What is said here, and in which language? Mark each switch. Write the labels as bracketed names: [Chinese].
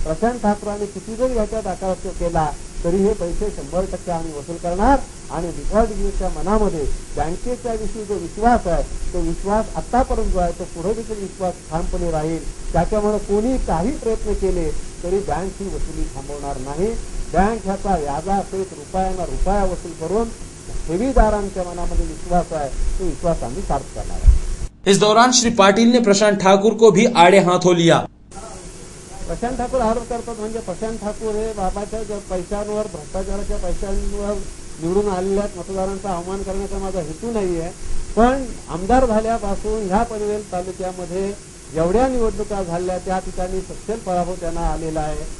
[Marathi] प्रशांत ठाकूरांनी किती जरी ह्याच्यात आकार केला तरी हे पैसे 100% आम्ही वसूल करणार आणि डिपॉझिटच्या मनामध्ये बँकेच्या विषयी जो विश्वास आहे तो विश्वास आतापर्यंत जो आहे तो पुढे देखील विश्वास ठामपणे राहील. त्याच्यामुळे कोणी काही प्रयत्न केले तरी बँक ही वसुली थांबवणार नाही. बँक ह्याचा व्याजासहित रुपयाना रुपया वसूल करून ठेवीदारांच्या मनामध्ये विश्वास आहे तो विश्वास आम्ही सार्थ करणार आहे. [Hindi] इस दौरान श्री पाटिल ने प्रशांत ठाकुर को भी आड़े हाथों लिया. [Marathi] प्रशांत ठाकूर आरोप करतात म्हणजे प्रशांत ठाकूर हे बाबाच्या पैशांवर, भ्रष्टाचाराच्या पैशांवर निवडून आलेल्या मतदारांचा अवमान करण्याचा माझा हेतू नाहीये. पण आमदार झाल्यापासून ह्या पनवेल तालुक्यामध्ये जेवढ्या निवडणुका झाल्या त्या ठिकाणी सक्षम पराभव त्यांना आलेला आहे.